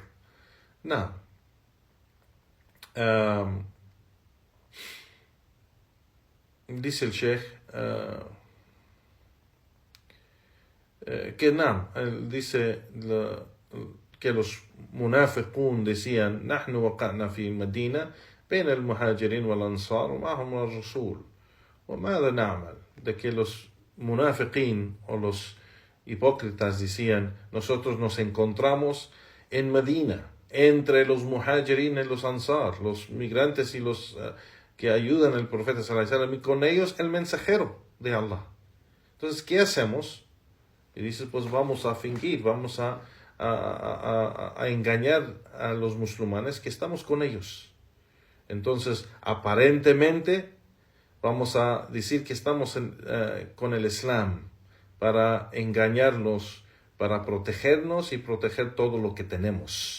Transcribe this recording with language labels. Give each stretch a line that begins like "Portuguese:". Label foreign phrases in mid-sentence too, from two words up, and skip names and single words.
Spanish: No. Dice el Sheikh que dice que los munafiqun decían:
Arabic: "نحن وقعنا في المدينة بين المهاجرين والأنصار ومعهم الرسول وماذا نعمل",
Spanish: de que los munafiqin o los hipócritas decían: nosotros nos encontramos en Medina entre los muhajirin y los ansar, los migrantes y los que ayudan al profeta
Arabic: صلى الله عليه وسلم,
Spanish: y con ellos el mensajero de Allah. Entonces, ¿qué hacemos? Y dice, pues vamos a fingir, vamos a engañar a los musulmanes que estamos con ellos. Entonces, aparentemente, vamos a decir que estamos con el Islam para engañarnos, para protegernos y proteger todo lo que tenemos.